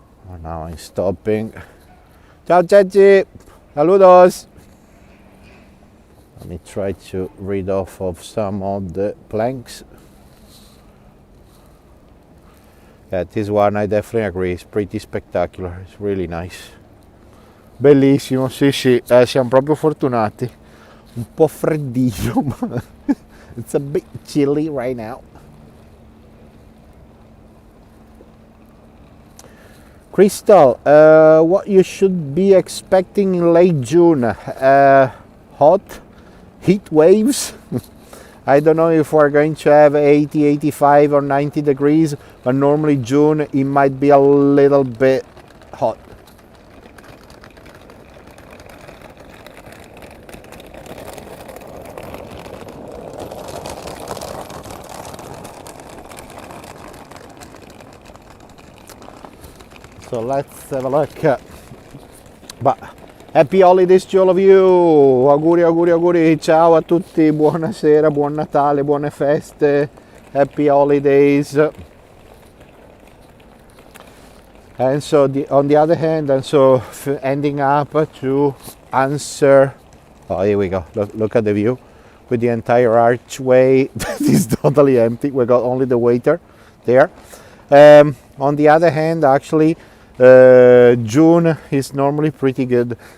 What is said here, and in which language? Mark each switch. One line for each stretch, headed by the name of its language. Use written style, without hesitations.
English: Oh, now I'm stopping.
Italian: Ciao
English: Ceci!
Spanish: Saludos!
English: Let me try to read off of some of the planks. Yeah, this one I definitely agree, it's pretty spectacular, it's really nice.
Italian: Bellissimo, sì, siamo proprio fortunati. Un po' freddillo, ma
English: it's a bit chilly right now. Crystal, what you should be expecting in late June? Hot heat waves. I don't know if we're going to have 80, 85 or 90 degrees, but normally June it might be a little bit hot. So let's have a look. But happy holidays to all of you.
Italian: Auguri, auguri, auguri. Ciao a tutti. Buonasera, buon Natale, buone feste.
English: Happy holidays. And so on the other hand, and so ending up to answer. Oh, here we go. Look at the view with the entire archway. That is totally empty. We got only the waiter there. On the other hand, actually, June is normally pretty good.